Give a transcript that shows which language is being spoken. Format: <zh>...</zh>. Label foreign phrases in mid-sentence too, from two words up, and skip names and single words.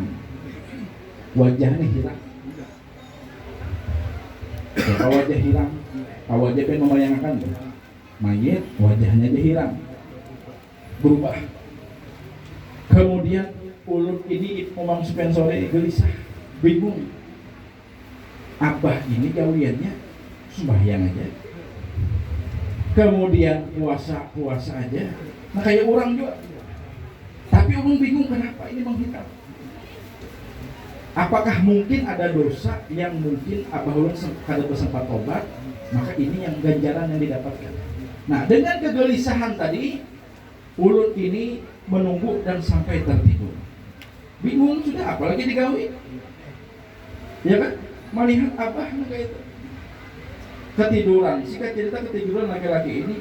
<bjn>Wajahnya hilang. Kalau wajah hilang, wajah pengen membayangkan mayit, wajahnya dia hilang, berubah. Kemudian ulun ini Imam Sufyan Tsauri gelisah, bingung. Abah ini gawiannya sembahyang aja, kemudian puasa aja, nah kayak orang juga. Tapi ulun bingung kenapa ini menghitam. Apakah mungkin ada dosa yang mungkin abah ulun kada bersempat tobat, maka ini yang ganjaran yang didapatkan. Nah dengan kegelisahan tadi, ulun ini menunggu dan sampai tertidur. Bingung sudah, apalagi digawi, ya kan? Melihat abah kayak itu ketiduran, singkat cerita ketiduran laki-laki ini.</bjn>